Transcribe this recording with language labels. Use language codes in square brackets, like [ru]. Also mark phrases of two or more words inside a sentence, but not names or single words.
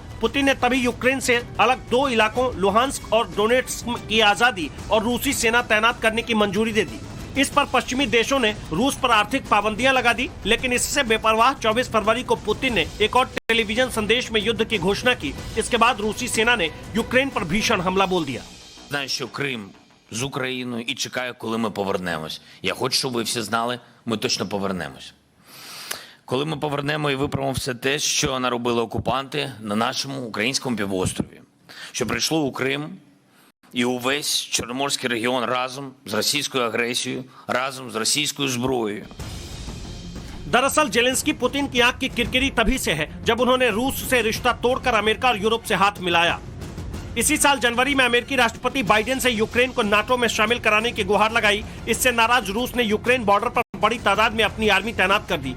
[hi] पुतिन ने तभी यूक्रेन से अलग 2 इलाकों लुहांस्क और डोनेट्स्क की आजादी और रूसी सेना तैनात करने की मंजूरी दे दी। इस पर पश्चिमी देशों ने रूस पर आर्थिक पाबंदियां लगा दी, लेकिन इससे बेपरवाह 24 फरवरी को पुतिन ने एक और टेलीविजन संदेश में युद्ध की घोषणा की। इसके बाद रूसी सेना ने यूक्रेन पर भीषण हमला बोल दिया। [uk] Знаю, що Крим з Україною і чекаю, коли ми повернемось. Я хочу, щоб ви всі знали, ми точно повернемось. Коли ми повернемо і виправимо все те, що наробили окупанти на нашому українському півострові, що прийшло у Крим і увесь Чорноморський регіон разом з російською агресією, разом з російською зброєю. [hi] दरअसल जेलेंस्की पुतिन की आंख की किरकिरी तभी से है जब उन्होंने रूस से रिश्ता तोड़कर अमेरिका और यूरोप से हाथ मिलाया। इसी साल जनवरी में अमेरिकी राष्ट्रपति बाइडेन से यूक्रेन को नाटो में शामिल कराने की गुहार लगाई। इससे नाराज रूस ने यूक्रेन बॉर्डर पर बड़ी तादाद में अपनी आर्मी तैनात कर दी।